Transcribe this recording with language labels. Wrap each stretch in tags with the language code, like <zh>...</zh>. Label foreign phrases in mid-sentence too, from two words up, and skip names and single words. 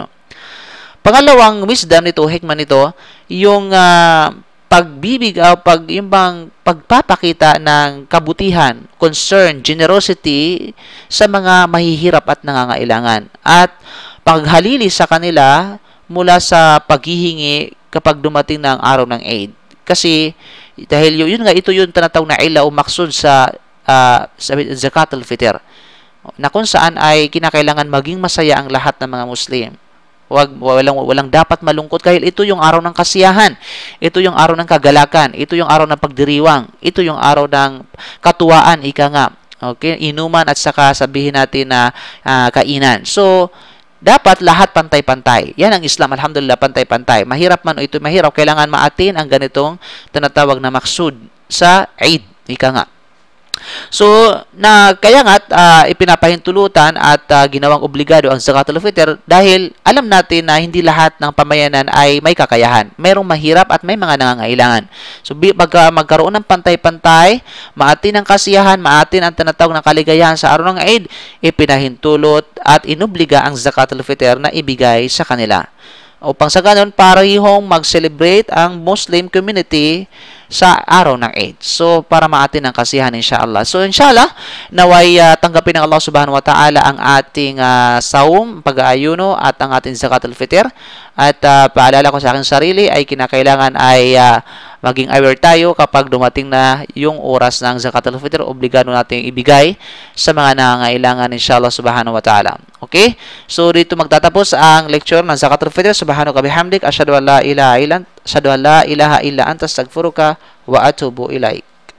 <tl>Pangalawang wisdom nito, hikmah nito, yung pagpapakita ng kabutihan,</tl> <en>concern, generosity</en> <tl>sa mga mahihirap at nangangailangan at paghalili sa kanila mula sa paghihingi kapag dumating ng araw ng Eid. Kasi dahil ito yung tinatawag na ila o maksud sa</tl> <ar>زكاة الفطر</ar> <tl>na kung saan ay kinakailangan maging masaya ang lahat ng mga Muslim. Walang dapat malungkot dahil ito yung araw ng kasiyahan. Ito yung araw ng kagalakan. Ito yung araw ng pagdiriwang. Ito yung araw ng katuwaan, ika nga. Okay? Inuman at saka sabihin natin na kainan. So, dapat lahat pantay-pantay. Yan ang Islam, alhamdulillah, pantay-pantay. Mahirap man o ito mahirap, kailangan maatin ang ganitong tinatawag na maksud sa Eid, ika nga. So, kaya nga ipinapahintulutan at ginawang obligado ang</tl> <ar>زكاة الفطر</ar> <tl>dahil alam natin na hindi lahat ng pamayanan ay may kakayahan. Mayroong mahirap at may mga nangangailangan. So, magkaroon ng pantay-pantay, maatin ang kasiyahan, maatin ang tinatawag ng kaligayahan sa araw ng Eid, ipinahintulot at inobliga ang</tl> <ar>زكاة الفطر</ar> <tl>na ibigay sa kanila. Upang sa ganun, parehong mag-celebrate ang</tl> <en>Muslim community</en> <tl>sa araw ng Eid. So, para maatin ang kasiyahan, inshallah. So, inshallah, naway tanggapin ng Allah</tl> <ar>سبحانه وتعالى</ar> <tl>ang ating saum, pag-aayuno at ang ating</tl> <ar>زكاة الفطر.</ar> <tl>At paalala ko sa aking sarili ay kinakailangan ay maging aware tayo kapag dumating na yung oras ng</tl> <ar>زكاة الفطر,</ar> <tl>obligado nating ibigay sa mga nangangailangan,</tl> <ar>إن شاء الله سبحانه وتعالى.</ar> <tl>Okay? So, dito magtatapos ang lecture ng</tl> <ar>زكاة الفطر. سبحانه وبحمدك أشهد أن لا إله إلا أنت أستغفرك وأتوب إليك.</ar>